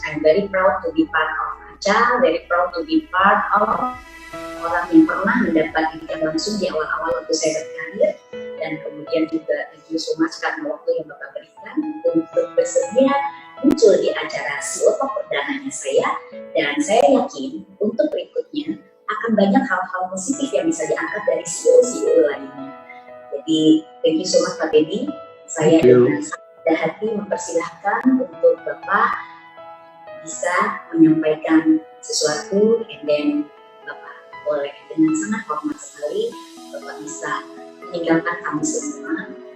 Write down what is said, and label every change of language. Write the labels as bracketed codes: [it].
[en] I'm very proud to be part of ACA, [id] very proud to be part of orang yang pernah mendapat didikan langsung di awal-awal waktu saya berkarir, dan kemudian juga [en] thank you so much [id] karena waktu yang Bapak berikan untuk bersedia muncul di acara CEO Talk perdananya saya, dan saya yakin untuk berikutnya akan banyak hal-hal positif yang bisa diangkat dari CEO lainnya. Jadi [en] thank you so much [id] Pak Teddy. Saya dengan sangat hati mempersilahkan untuk Bapak bisa menyampaikan sesuatu, and then Bapak boleh dengan sangat hormat sekali Bapak bisa meninggalkan kami semua.